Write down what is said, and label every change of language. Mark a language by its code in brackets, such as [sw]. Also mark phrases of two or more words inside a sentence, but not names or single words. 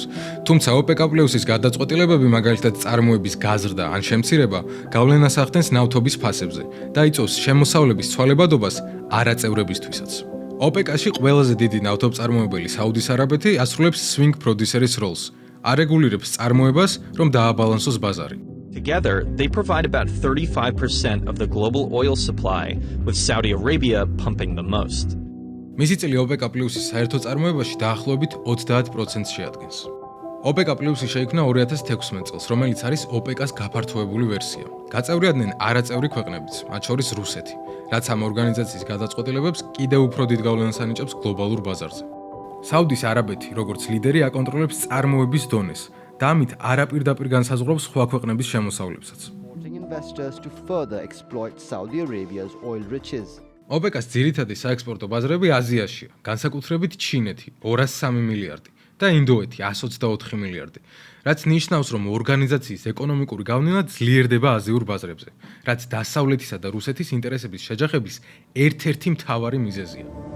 [ka] თუმცა OPEC+-ის გადაწყვეტილებები, მაგალითად წარმოების გაზრდა ან შემცირება, გავლენას ახდენს ნავთობის ფასებზე და იწვევს შემოსავლების ცვალებადობას არაწევრებისთვისაც. OPEC-ში ყველაზე დიდი ნავთობწარმოებელი საუდის არაბეთი ასრულებს [en] swing producer- [ka] ის როლს, არეგულირებს წარმოებას, რომ დააბალანსოს ბაზარი. [en] Together, they provide about 35% of the global oil supply, with Saudi Arabia pumping the most. [ka] მისი წილი OPEC+-ის საერთო წარმოებაში დაახლოებით 30%-ს შეადგენს. OPEC+-ი შეიქმნა 2016 წელს, რომელიც არის OPEC-ას გაფართოებული ვერსია. გაწევრიადნენ არაწევრი ქვეყნებიც, მათ შორის რუსეთი, რაც ამ ორგანიზაციის გადაწყვეტილებებს კიდევ უფრო დიდ გავლენას ანიჭებს გლობალურ ბაზარზე. საუდის არაბეთი, როგორც ლიდერი, აკონტროლებს წარმოების დონეს და ამით არაპირდაპირ განსაზღვრავს სხვა ქვეყნების შემოსავლებსაც. [en] Investors to further exploit Saudi Arabia's oil riches. [ka] OPEC-ას ძირითადი საექსპორტო ბაზრები აზიაშია, განსაკუთრებით ჩინეთი 203 მილიარდი და ინდოეთი 124 მილიარდი, რაც ნიშნავს, რომ ორგანიზაციის ეკონომიკური გავლენა ძლიერდება აზიურ ბაზრებზე, რაც დასავლეთისა და რუსეთის ინტერესების შეჯახების ერთ-ერთი მთავარი მიზეზია.